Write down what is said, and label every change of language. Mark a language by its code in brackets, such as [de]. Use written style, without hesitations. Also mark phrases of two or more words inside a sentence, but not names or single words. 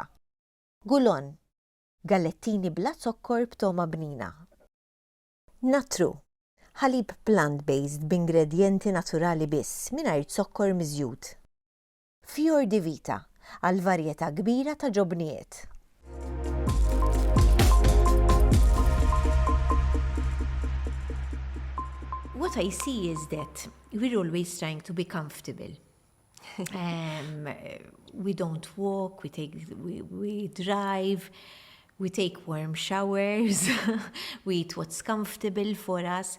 [mt] Gulon, gallettini bla zokkor b'toma bnina. Natru, ħalib plant-based b'ingredjenti naturali biss mingħajr zokkor miżjud. Fior di Vita, għal varjetà kbira ta' ġobnijiet. [en] What I see is that we're always trying to be comfortable. We don't walk, we drive, we take warm showers, we eat what's comfortable for us.